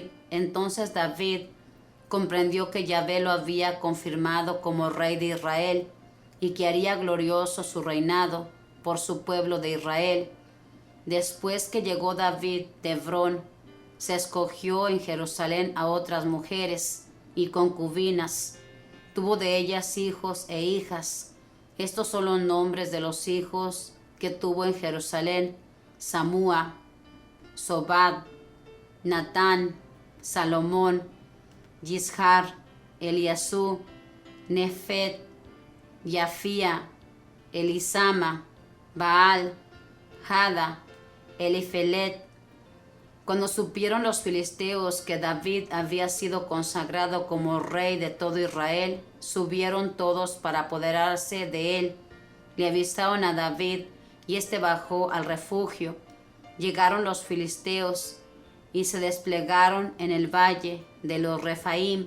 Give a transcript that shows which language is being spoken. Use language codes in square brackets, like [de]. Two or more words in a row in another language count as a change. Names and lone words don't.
[es] Entonces David comprendió que Yahvé lo había confirmado como rey de Israel y que haría glorioso su reinado por su pueblo de Israel. Después que llegó David de Hebrón, se escogió en Jerusalén a otras mujeres y concubinas. Tuvo de ellas hijos e hijas. Estos son los nombres de los hijos que tuvo en Jerusalén: Samúa, Sobad, Natán, Salomón, Yishar, Eliasú, Nefet, Yafía, Elisama, Baal, Jada, Elifelet. Cuando supieron los filisteos que David había sido consagrado como rey de todo Israel, subieron todos para apoderarse de él. Le avisaron a David y éste bajó al refugio. Llegaron los filisteos y se desplegaron en el valle de los Refaim.